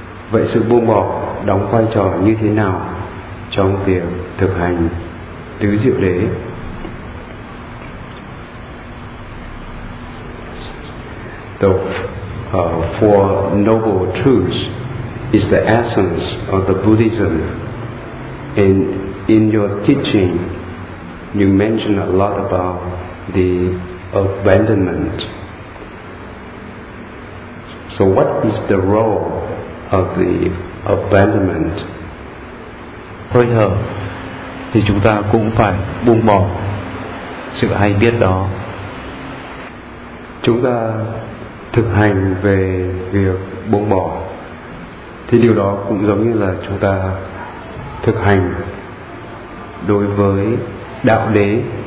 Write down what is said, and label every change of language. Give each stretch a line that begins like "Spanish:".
Vietnamese: Vậy sự buông bỏ đóng vai trò như thế nào trong việc thực hành tứ diệu đế?
English: So, for noble truths is the essence of the Buddhism, and in your teaching you mention a lot about the abandonment. So what is the role of the abandonment?
Vietnamese: Hơi thở thì chúng ta cũng phải buông bỏ sự hay biết đó. Chúng ta thực hành về việc buông bỏ thì điều đó cũng giống như là chúng ta thực hành đối với đạo đế.